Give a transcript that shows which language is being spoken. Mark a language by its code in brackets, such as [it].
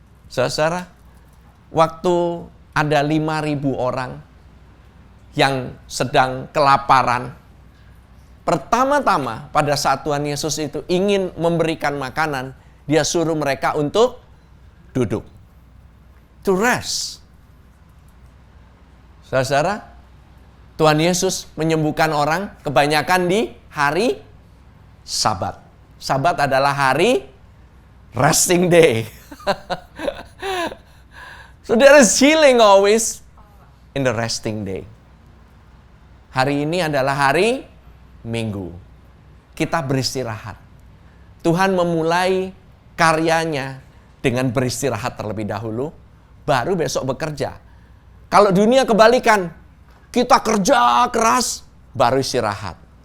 [id] Saudara, waktu ada 5.000 orang yang sedang kelaparan, pertama-tama pada saat Tuhan Yesus itu ingin memberikan makanan, dia suruh mereka untuk duduk. [en] To rest. [id] Saudara, Tuhan Yesus menyembuhkan orang kebanyakan di hari Sabat. Sabat adalah hari resting day. [en] So there is healing always in the resting day. [id] Hari ini adalah hari Minggu. Kita beristirahat. Tuhan memulai karyanya dengan beristirahat terlebih dahulu, baru besok bekerja. Kalau dunia kebalikan, kita kerja keras, baru istirahat.